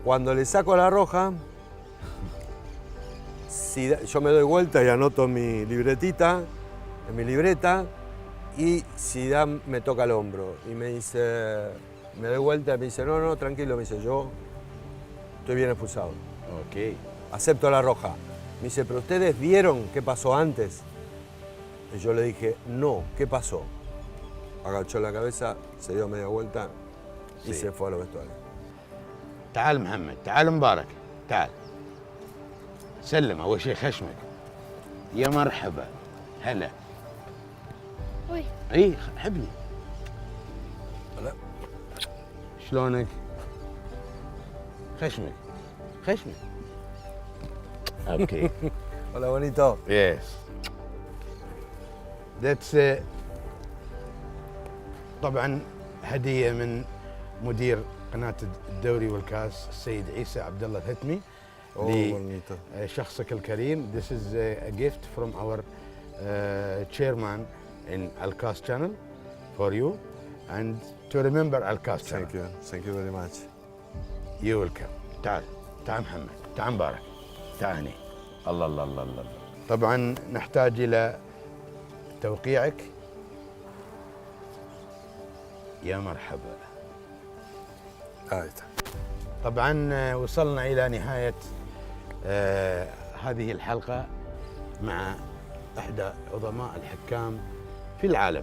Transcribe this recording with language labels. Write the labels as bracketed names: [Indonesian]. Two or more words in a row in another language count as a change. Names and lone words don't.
[Spanish] Cuando le saco la roja, yo me doy vuelta y anoto en mi libretita, en mi libreta, y Zidane me toca el hombro y me dice, me doy vuelta y me dice, no, no, tranquilo, me dice, yo estoy bien expulsado. Ok. Acepto la roja. Me dice, pero ustedes vieron qué pasó antes. Y yo le dije, no, ¿qué pasó? Agachó la cabeza, se dio media vuelta y Sí. se fue a los vestuarios. [Arabic] تعال محمد، تعال مبارك، تعال. سلم أول شيء خشمك. يا مرحبا، هلا. وي اي حبني. هلا. شلونك؟ خشمك. خشمك. اوكي. [Spanish] Hola, bonito. [English] Yes. [Arabic] That's طبعا هدية من مدير قناة الدوري والكاس السيد عيسى عبد الله الهتمي [Spanish] bonito. [Arabic] لشخصك الكريم. [English] This is a gift from our chairman in Alcas channel for you and to remember Alcas channel. Thank you very much. You welcome. [Arabic] تعال تعال محمد، تعال مبارك، تعال هني. الله الله الله الله. طبعا نحتاج إلى توقيعك. يا مرحبا. طبعا وصلنا إلى نهاية هذه الحلقة مع إحدى عظماء الحكام في العالم.